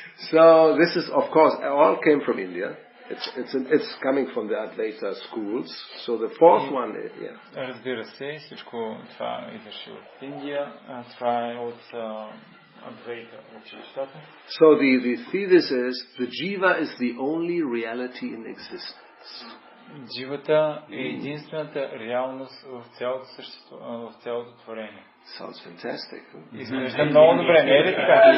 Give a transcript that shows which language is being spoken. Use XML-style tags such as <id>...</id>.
<en>So this is, of course, all came from India. It's coming from the Advaita schools. So the fourth one is,</en> <bg>разбира се, всичко това идваше от Индия, това е от Advaita училищата.</bg> <en>So the thesis is, the jiva is the only reality in existence.</en> <bg>Дживата е единствената реалност в цялото същество, в цялото творение.</bg> <en>Sounds fantastic.</en> <bg>Изглежда много добре, не е ли така?</bg>